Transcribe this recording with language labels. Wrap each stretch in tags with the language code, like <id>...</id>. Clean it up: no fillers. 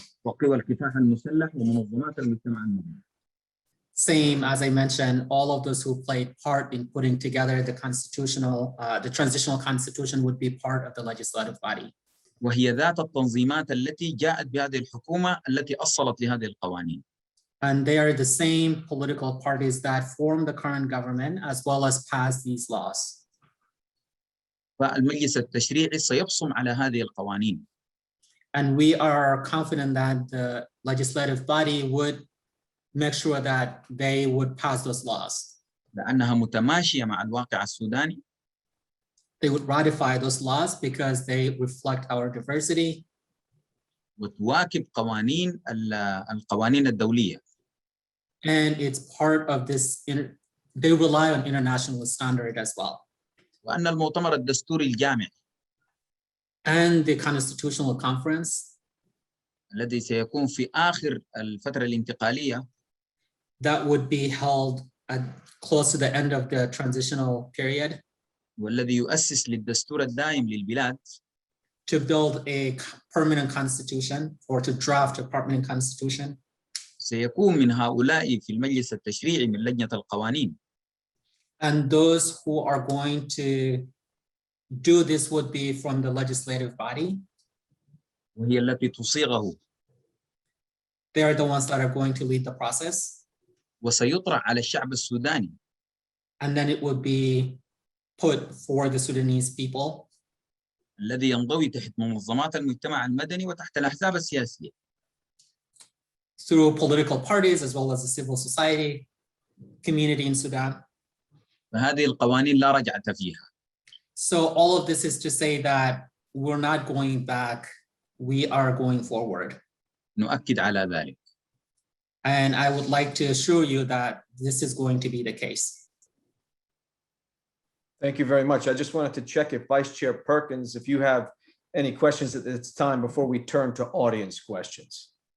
<ar>وقوى الكفاح المسلح ومنظمات المجتمع المدني.</ar> <en>Same as I mentioned, all of those who played part in putting together the transitional constitution would be part of the legislative body.</en> <ar>وهي ذات التنظيمات التي جاءت بهذه الحكومة التي أصلت لهذه القوانين.</ar> <en>And they are the same political parties that form the current government as well as pass these laws.</en> <ar>فالمجلس التشريعي سيبصم على هذه القوانين.</ar> <en>And we are confident that the legislative body would make sure that they would pass those laws.</en> <ar>لأنها متماشية مع الواقع السوداني.</ar> <en>They would ratify those laws because they reflect our diversity.</en> <ar>وتواكب القوانين الدولية.</ar> <en>And it's part of this, they rely on international standard as well.</en> <ar>وأن المؤتمر الدستوري الجامع.</ar> <en>And the constitutional conference.</en> <ar>الذي سيكون في آخر الفترة الانتقالية.</ar> <en>That would be held close to the end of the transitional period.</en> <ar>والذي يؤسس للدستور الدائم للبلاد</ar> <en>to build a permanent constitution or to draft a permanent constitution.</en> <ar>سيكون من هؤلاء في المجلس التشريعي من لجنة القوانين.</ar> <en>And those who are going to do this would be from the legislative body.</en> <ar>وهي التي تصيغه.</ar> <en>They are the ones that are going to lead the process.</en> <ar>وسيطرح على الشعب السوداني.</ar> <en>And then it would be put for the Sudanese people.</en> <ar>الذي ينضوي تحت منظمات المجتمع المدني وتحت الأحزاب السياسية.</ar> <en>Through political parties as well as the civil society community in Sudan.</en> <ar>فهذه القوانين لا رجعة فيها.</ar> <en>So all of this is to say that we're not going back, we are going forward.</en> <ar>نؤكد على ذلك.</ar> <en>And I would like to assure you that this is going to be the case. Thank you very much. I just wanted to check if Vice Chair Perkins, if you have any questions at this time before we turn to audience questions.</en>